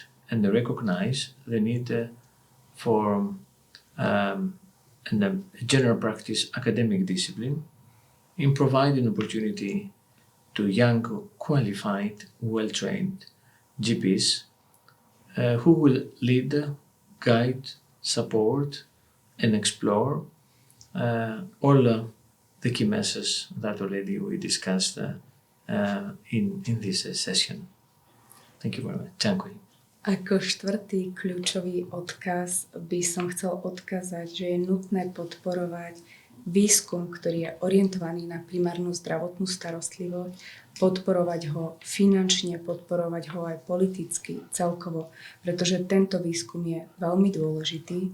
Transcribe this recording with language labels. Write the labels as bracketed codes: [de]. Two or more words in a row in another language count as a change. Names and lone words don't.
[en] and recognize the need for a general practice academic discipline in providing opportunity to young, qualified, well-trained GPs who will lead, guide, support, and explore all the key messages that already we discussed in this session. Thank you very much. [sk] Ďakujem. Ako štvrtý kľúčový odkaz by som chcel odkázať, že je nutné podporovať výskum, ktorý je orientovaný na primárnu zdravotnú starostlivosť, podporovať ho finančne, podporovať ho aj politicky, celkovo, pretože tento výskum je veľmi dôležitý.